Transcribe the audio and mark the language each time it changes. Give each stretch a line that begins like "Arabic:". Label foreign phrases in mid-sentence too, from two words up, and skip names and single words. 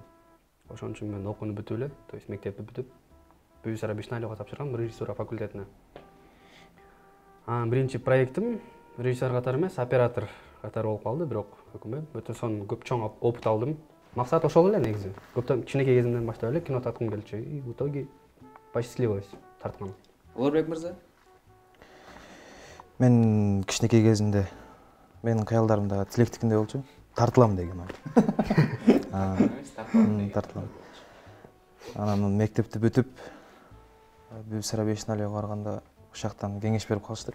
Kyrgyz: Ошон үчүн мен окууну бүтүп эле,
Russian: то есть
Kyrgyz: мектепти бүтүп, Бибисара Бейшеналиевага тапшыргам режиссура факультетине. Биринчи проектим режиссер катары эмес, оператор катары болуп калды, бирок өкүнбөйм. Өтө сонун көп чоң опыт алдым. Максат ошол эле негизи. Көптөн кичинекей кезимден баштап эле кино тарткым келчү.
Russian: И в итоге посчастливилось тарткан.
Kyrgyz: Олорбек мырза? Мен кичинекей кезимде менин кыялдарымда Тилектикиндей болчу. Тартылам деген ой. Тартылам. Анан мектепти бүтүп Бибисара Бейшеналиевага барганда ушактан кеңеш берип калышты.